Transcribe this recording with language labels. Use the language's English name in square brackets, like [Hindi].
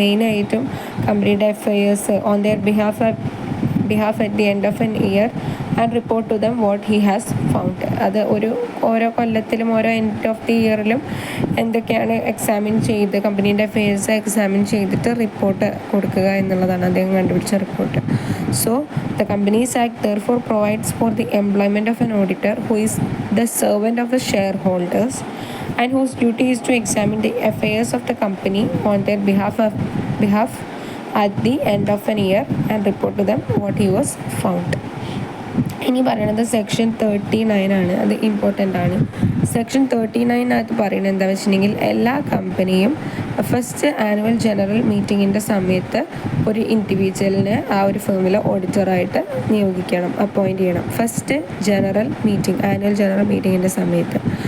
[English] മെയിനായിട്ടും കമ്പനിയുടെ affairs on their behalf at the end of an year and report to them what he has found. [Malayalam] അത് ഓരോ കൊല്ലത്തിലും ഓരോ [English] end of the ഇയറിലും [Malayalam] എന്തൊക്കെയാണ് examine ചെയ്ത് കമ്പനീൻ്റെ affairs examine ചെയ്തിട്ട് റിപ്പോർട്ട് കൊടുക്കുക എന്നുള്ളതാണ് അദ്ദേഹം കണ്ടുപിടിച്ച report. [English] So the companies act therefore provides for the employment of an auditor who is the servant of the shareholders and whose duty is to examine the affairs of the company on their behalf at the end of an year and report to them what he was found. [Malayalam] ഇനി പറയുന്നത് section 39 ആണ്. അത് important ആണ്. Section 39 പറയുന്നത് എന്താണെന്ന് വെച്ചിട്ടുണ്ടെങ്കിൽ എല്ലാ കമ്പനിയും ഫസ്റ്റ് ആനുവൽ ജനറൽ മീറ്റിങ്ങിൻ്റെ സമയത്ത് ഒരു ഇൻഡിവിജ്വലിനെ ആ ഒരു ഫേമിൽ ഓഡിറ്ററായിട്ട് നിയോഗിക്കണം, അപ്പോയിൻറ്റ് ചെയ്യണം. ഫസ്റ്റ് ആനുവൽ ജനറൽ മീറ്റിങ്ങിൻ്റെ സമയത്ത്.